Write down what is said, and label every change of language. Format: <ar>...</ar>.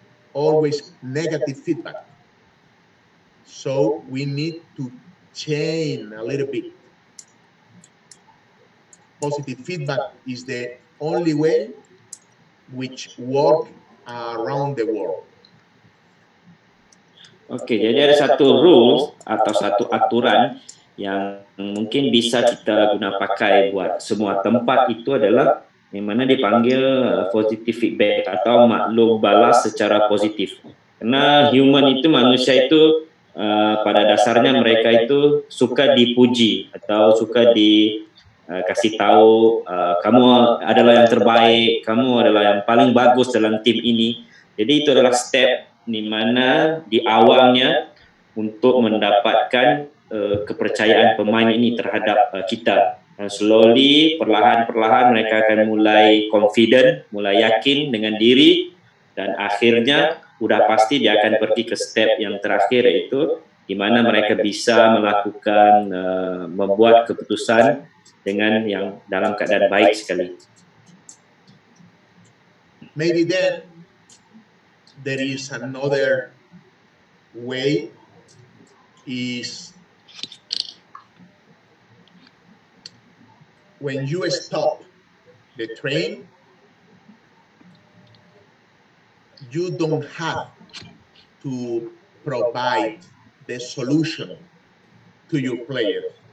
<en>Always negative feedback. So we need to change a little bit. Positive feedback is the only way which work around the world.</en> <id>Oke, jadi ada satu rules atau satu aturan yang mungkin bisa kita guna pakai buat semua tempat, itu adalah yang mana dipanggil positive feedback atau maklum balas secara positif. Karena human itu, manusia itu pada dasarnya mereka itu suka dipuji atau suka dikasih tahu, kamu adalah yang terbaik, kamu adalah yang paling bagus dalam tim ini. Jadi itu adalah step di mana di awalnya untuk mendapatkan kepercayaan pemain ini terhadap kita. Slowly, perlahan-perlahan mereka akan mulai confident, mulai yakin dengan diri, dan akhirnya udah pasti dia akan pergi ke step yang terakhir, yaitu di mana mereka bisa melakukan membuat keputusan dengan yang dalam keadaan baik sekali.</id> <en>Maybe then there is another way, is when you stop the train, you don't have to provide the solution to your players.</en>